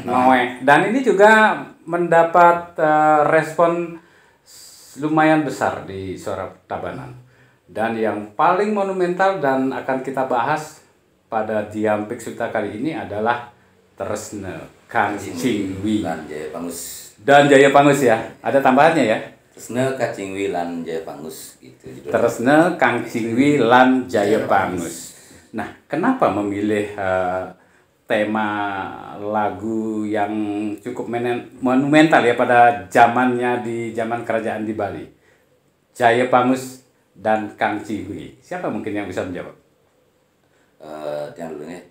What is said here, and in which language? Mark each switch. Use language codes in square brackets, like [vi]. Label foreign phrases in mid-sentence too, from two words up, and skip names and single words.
[id] Dan ini juga mendapat respon lumayan besar di Suara Tabanan. Dan yang paling monumental dan akan kita bahas pada Diampik Suta kali ini adalah Tresne Kang Cingwi dan Jaya Pangus. Dan Jaya Pangus ya. Ada tambahannya ya? Tresna Kacingwi lan Jaya Pangus gitu judulnya. Tresna Kang Cingwi lan Jaya Pangus. Nah, kenapa memilih tema lagu yang cukup monumental ya pada zamannya di zaman kerajaan di Bali? Jaya Pangus dan Kang Cingwi. Siapa mungkin yang bisa menjawab? Yang dulu nih.